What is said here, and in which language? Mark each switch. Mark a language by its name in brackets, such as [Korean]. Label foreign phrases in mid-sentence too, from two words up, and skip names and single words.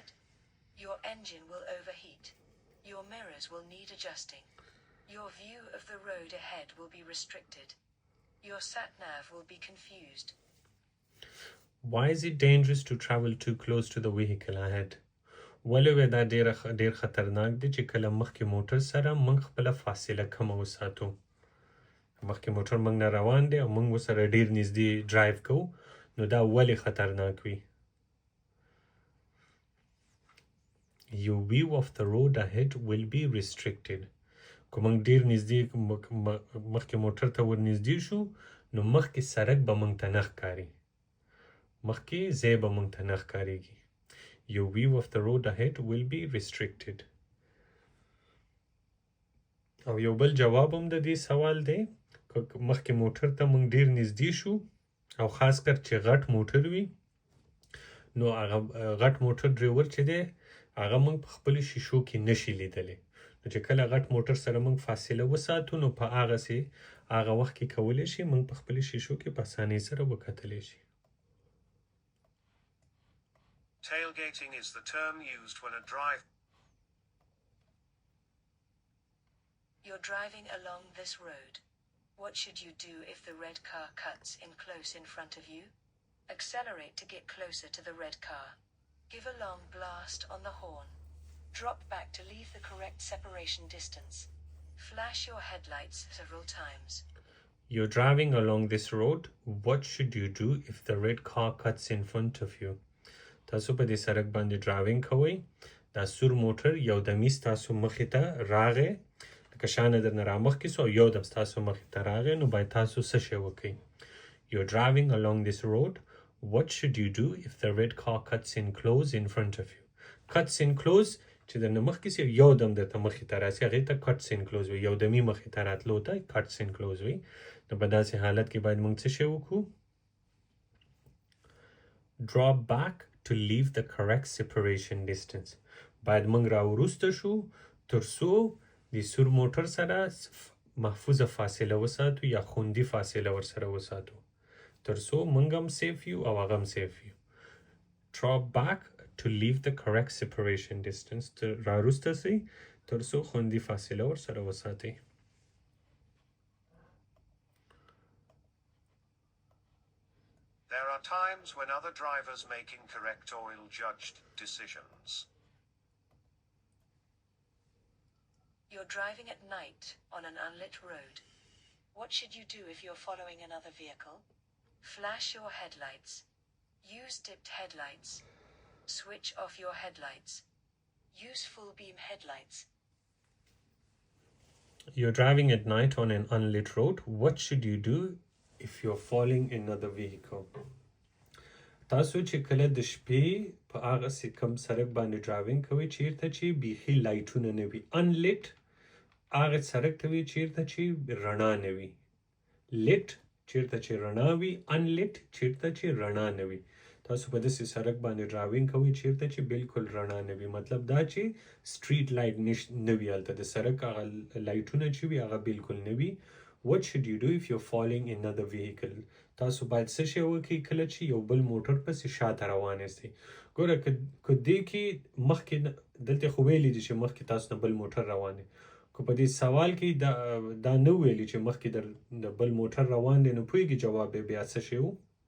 [English] Your engine will overheat. Your mirrors will need adjusting. Your view of the road ahead will be restricted. Your sat-nav will be confused. Why is it dangerous to travel too close to the vehicle ahead? [Pashto] ولې دا ډیر خطرناک دی چې کله مخکې موټر سره موږ خپل فاصله کم وساتو. مخکې موټر موږ نه روان دی او موږ ورسره ډیر نږدې ډرایو کوو، نو دا ولې خطرناک وي؟ [English] Your view of the road ahead will be restricted. [Pashto] که موږ ډیر نږدې مخکې موټر ته ور نږدې شو، نو مخکې سړک به موږ ته نه ښکاري، مخکې ځای به موږ ته نه ښکارېږي. [English] Your view of the road ahead will be restricted. [Pashto] او یو بل جواب هم د دې سوال دی، که مخکې موټر ته موږ ډیر نږدې شو او خاص کر چې غټ موټر وي، نو هغه غټ موټر ډریور چې دی هغه موږ په خپلو شیشو کې نشي لیدلی. نو چې کله غټ موټر سره موږ فاصله وساتو، نو په هغه وخت کې کولی شي موږ په خپلو شیشو کې په اسانۍ سره وکتلی شي. [English] Tailgating is the term used when a drive. You're driving along this road. What should you do if the red car cuts in close in front of you? Accelerate to get closer to the red car. Give a long blast on the horn. Drop back to leave the correct separation distance. Flash your headlights several times. You're driving along this road. What should you do if the red car cuts in front of you? [Pashto] تاسو په دې سړک باندې ډرایوینګ کوئ، دا سور موټر یو دمي ستاسو مخې ته راغی، لکه شانه درنه رامخکې سو او یو دم ستاسو مخې ته راغی، نو باید تاسو څه شی وکئ؟ [English] You're driving along this road. What should you do if the red car cuts in close in front of you? Cuts in close [Pashto] چې درنه مخکې سي یو دم درته مخې ته راسي، هغې ته [English] cuts in close [Pashto] وي، یو دمي مخې ته راتلو ته [English] cuts in close [Pashto] وي. نو په داسې حالت کې باید موږ څه شی وکړو؟ [English] Drop back to leave the correct separation distance. [Pashto] باید موږ راوروسته شو تر څو د سور موټر سره محفوظه فاصله وساتو یا خوندي فاصله ورسره وساتو، تر څو موږ هم سیف یو او هغه هم سیف یو. [English] Drop back to leave the correct separation distance. [Pashto] راوروسته سئ تر څو خوندي فاصله ورسره وساتئ. [English] There are times when other drivers make incorrect oil-judged decisions. You're driving at night on an unlit road. What should you do if you're following another vehicle? Flash your headlights. Use dipped headlights. Switch off your headlights. Use full beam headlights. You're driving at night on an unlit road. What should you do if you're following another vehicle? [Pashto] تاسو چې کله د شپې په هغه کم سړک باندې ډرایوینګ کوئ چیرته چې بیخي لایټونه نه وي. انلیټ هغه سړک ته وي چیرته چې رڼا نه وي. لیټ چیرته چې رڼا وي، انلیټ چیرته چې رڼا نه وي. تاسو په داسې سړک باندې ډرایوینګ کوئ چیرته چې بالکل رڼا نه وي، مطلب دا چې [English] street light [Pashto] نه وي، هلته د سړک هغه لایټونه چې وي هغه بالکل نه وي. [English] What should you do if you're following another vehicle? [Pashto] تاسو باید څه شی وکړئ کله چې یو بل موټر پسې شاته روان یاستئ؟ ګوره که دې کې مخکې دلته خو ویلي دي چې مخکې تاسو نه بل موټر روان دی، که په دې سوال کې دا نه ویلي چې مخکې د بل موټر روان دی، نو پوهېږي جواب بیا څه شی و؟